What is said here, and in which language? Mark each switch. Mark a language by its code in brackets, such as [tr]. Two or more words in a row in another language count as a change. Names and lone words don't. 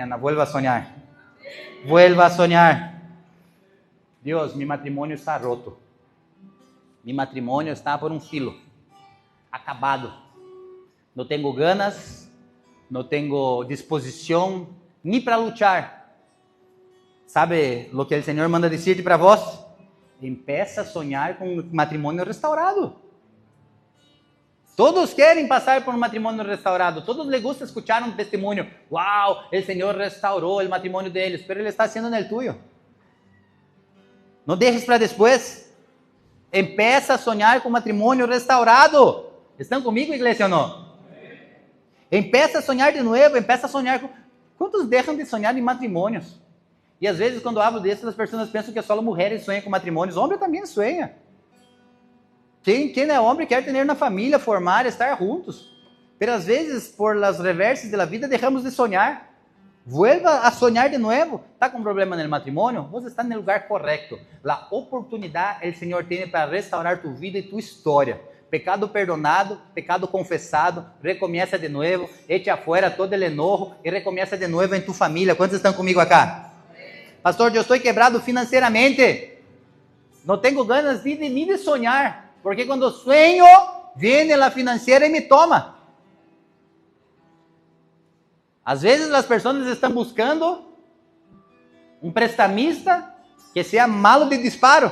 [es] Vuelva a sonhar. Vuelva a sonhar. [pt] Deus, meu matrimônio está roto. Meu matrimônio está por um filo. Acabado. Não tenho ganas, não tenho disposição nem para lutar. [es] ¿Sabe lo que el Señor manda decirte para vos? [pt] Empieza a sonhar com um matrimônio restaurado. Todos querem passar por um matrimônio restaurado. [es] Todos les gusta escuchar [pt] um testemunho. [es] Wow, el Señor [pt] restaurou o matrimônio deles, [es] pero Ele está haciendo el tuyo. [pt] Não deixes para depois. Empieza a sonhar com um matrimônio restaurado. Estão comigo, igreja, ou não? Empieza a sonhar de novo. Empieza a sonhar com... Quantos deixam de sonhar em matrimônios? E às vezes, quando eu hablo disso, as pessoas pensam que só mulheres sonham com matrimônios. Homem também sonha. Quem é homem quer ter na família, formar, estar juntos. Mas às vezes, [es] por las reversas [pt] da vida, deixamos de sonhar. Vuelva a sonhar de novo. Está com problema no matrimônio? Você está no lugar correto. A oportunidade o Senhor tem para restaurar tu vida e tu história. [es] Pecado perdonado, [pt] pecado confessado, recomeça de novo, [es] echa afuera todo el enojo [pt] e recomeça de novo em tu família. Quantos estão comigo acá? Pastor, eu estou quebrado financeiramente. Não tenho ganas nem de sonhar. Porque quando sonho, vem a financeira e me toma. Às vezes as pessoas estão buscando um prestamista que seja [es] malo de disparo.